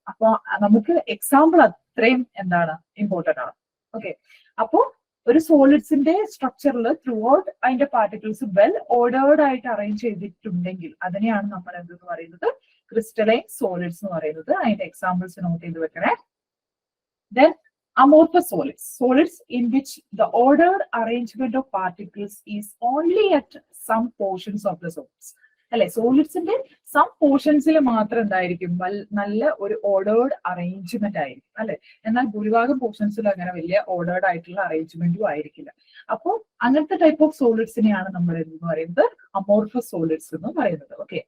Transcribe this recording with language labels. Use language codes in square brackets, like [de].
[ml] അപ്പൊ നമുക്ക് എക്സാമ്പിൾ അത്രയും എന്താണ് ഇമ്പോർട്ടന്റ് ആണ്. ഓക്കെ. അപ്പോ ഒരു സോളിഡ്സിന്റെ സ്ട്രക്ചറിൽ ത്രൂ ഔട്ട് അതിന്റെ പാർട്ടിക്കിൾസ് വെൽ ഓർഡേർഡ് ആയിട്ട് അറേഞ്ച് ചെയ്തിട്ടുണ്ടെങ്കിൽ അതിനെയാണ് നമ്മൾ എന്തെന്ന് പറയുന്നത്? ക്രിസ്റ്റലൈൻ സോളിഡ്സ് എന്ന് പറയുന്നത്. അതിന്റെ എക്സാമ്പിൾസ് നോട്ട് ചെയ്ത് വെക്കണേ. [en] Then amorphous solids, solids in which the ordered arrangement of particles is only at some portions of the solids. [ml] അല്ലെ, സോളിഡ്സിന്റെ സം പോർഷൻസിൽ മാത്രം എന്തായിരിക്കും? നല്ല ഒരു ഓർഡേർഡ് അറേഞ്ച്മെന്റ് ആയിരിക്കും അല്ലെ. എന്നാൽ ഭൂരിഭാഗം പോർഷൻസിൽ അങ്ങനെ വലിയ ഓർഡേർഡ് ആയിട്ടുള്ള അറേഞ്ച്മെന്റും ആയിരിക്കില്ല. അപ്പോൾ അങ്ങനത്തെ ടൈപ്പ് ഓഫ് സോളിഡ്സിനെയാണ് നമ്മൾ എന്ന് പറയുന്നത് അമോർഫസ് സോളിഡ്സ് എന്ന് പറയുന്നത്. ഓക്കെ.